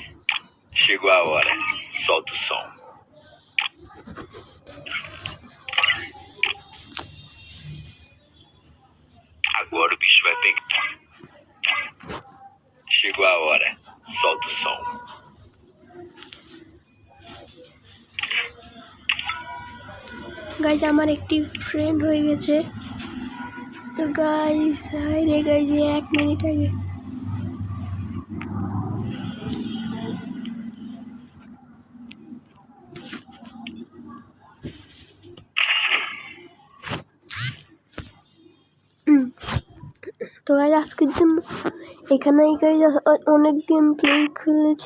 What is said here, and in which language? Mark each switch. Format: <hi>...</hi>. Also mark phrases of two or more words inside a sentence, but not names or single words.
<pt>Chegou a hora. Solta o som. Agora o bicho vai pegar. Chegou a hora. Solta o som.</pt> <bn>গাইজ আমার একটি ফ্রেন্ড হয়ে গেছে। তো গাইজ হাই রে গাইজ 1 মিনিট আগে তো গাইজ আজকের জন্য এখানেই গাইজ অনেক</bn> <en>game play</en> <bn>খেলেছি।</bn>